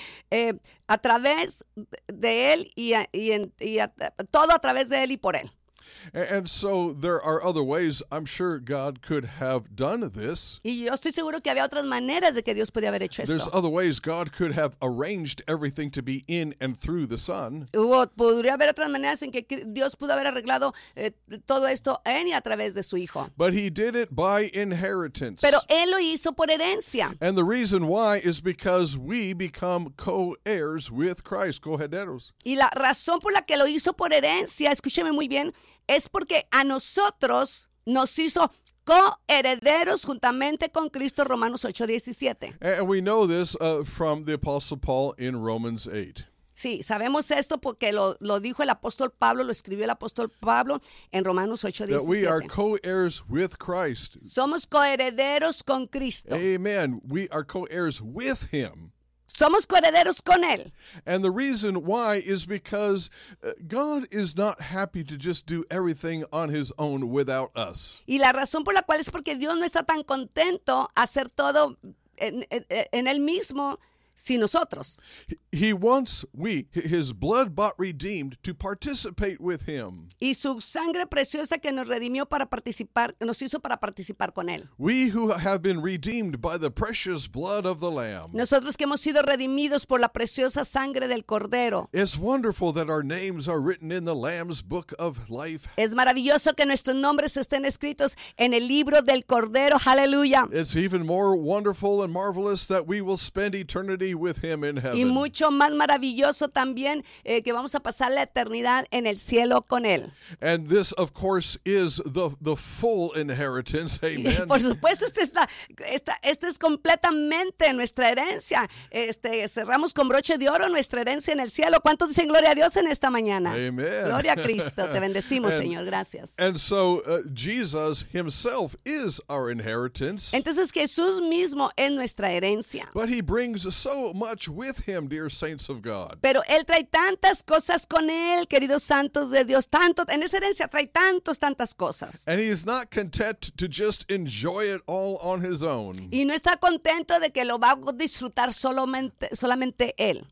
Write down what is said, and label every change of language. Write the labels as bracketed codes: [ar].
[es] A través de él todo a través de él y por él. [en] And so there are other ways I'm sure God could have done this. [es] Y yo estoy seguro que había otras maneras de que Dios podía haber hecho esto. [en] There's other ways God could have arranged everything to be in and through the Son. [es] Hubo, podría haber otras maneras en que Dios pudo haber arreglado todo esto en y a través de su Hijo. [en] But he did it by inheritance. [es] Pero él lo hizo por herencia. [en] And the reason why is because we become co-heirs with Christ, co-herederos. [es] Y la razón por la que lo hizo por herencia, escúcheme muy bien, es porque a nosotros nos hizo coherederos juntamente con Cristo, Romanos 8:17. [en] And we know this from the Apostle Paul in Romans 8. [es] Sí, sabemos esto porque lo dijo el apóstol Pablo, lo escribió el apóstol Pablo en Romanos 8:17. [en] We are co-heirs with Christ. [es] Somos coherederos con Cristo. [en] Amen. We are co-heirs with him. [es] Somos coherederos con él. [en] And the reason why is because God is not happy to just do everything on his own without us. [es] Y la razón por la cual es porque Dios no está tan contento hacer todo en él mismo sin nosotros. [en] He wants his blood bought redeemed to participate with him. [es] Y su sangre preciosa que nos redimió para participar, nos hizo para participar con él. [en] We who have been redeemed by the precious blood of the Lamb. [es] Nosotros que hemos sido redimidos por la preciosa sangre del Cordero. [en] It's wonderful that our names are written in the Lamb's book of life. [es] Es maravilloso que nuestros nombres estén escritos en el libro del Cordero. [en] Hallelujah. It's even more wonderful and marvelous that we will spend eternity with him in heaven. [es] Y mucho más maravilloso también que vamos a pasar la eternidad en el cielo con él. [en] And this, of course, is the full inheritance. Amen. [es] Y por supuesto, esta es completamente nuestra herencia. Cerramos con broche de oro nuestra herencia en el cielo. ¿Cuántos dicen gloria a Dios en esta mañana? [en] Amen. [es] Gloria a Cristo. Te bendecimos, Señor. Gracias. [en] And so Jesus himself is our inheritance. [es] Entonces Jesús mismo es nuestra herencia. [en] But he brings so much with him, dear saints of God. [es] Pero él trae tantas cosas con él, queridos santos de Dios, tanto en esa herencia trae tantas cosas. [en] And he is not content to just enjoy it all on his own. [es] Y no está contento de que lo va a disfrutar solamente él.